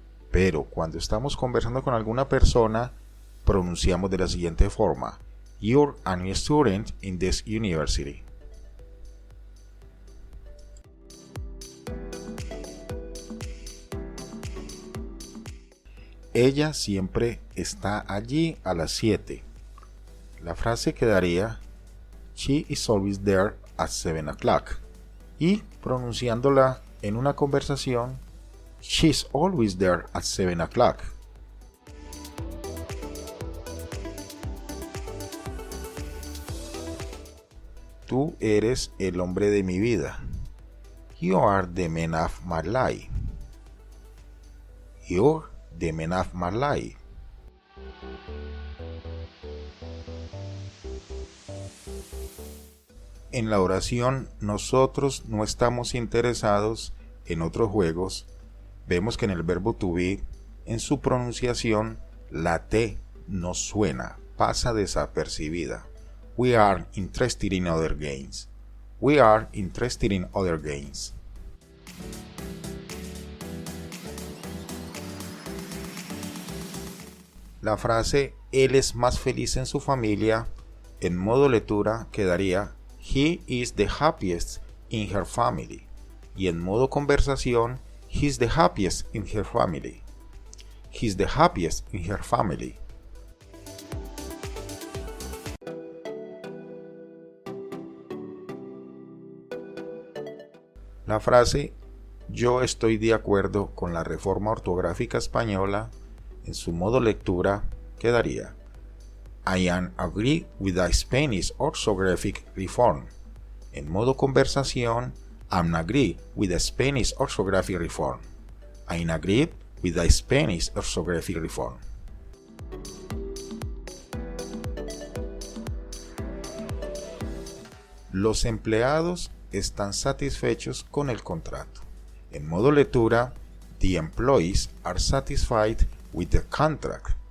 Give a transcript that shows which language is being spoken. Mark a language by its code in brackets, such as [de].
[es] Pero cuando estamos conversando con alguna persona, pronunciamos de la siguiente forma: [en] You're a new student in this university. [es] Ella siempre está allí a las 7. La frase quedaría [en] She is always there at 7 o'clock. [es] Y pronunciándola en una conversación, [en] She's always there at 7 o'clock. [es] Tú eres el hombre de mi vida. [en] You are the man of my life. You're the man of my life. [es] En la oración nosotros no estamos interesados en otros juegos. Vemos que en el verbo to be, en su pronunciación, la T no suena, pasa desapercibida. [en] We are interested in other games. We are interested in other games. [es] La frase él es más feliz en su familia, en modo lectura quedaría [en] He is the happiest in her family. [es] Y en modo conversación, [en] he's the happiest in her family. He's the happiest in her family. [es] La frase yo estoy de acuerdo con la reforma ortográfica española, en su modo lectura quedaría [en] I am agree with the Spanish orthographic reform. [es] En modo conversación, [en] I'm agree with the Spanish orthographic reform. I'm agree with the Spanish orthographic reform. [es] Los empleados están satisfechos con el contrato. En modo lectura, [en] the employees are satisfied with the contract.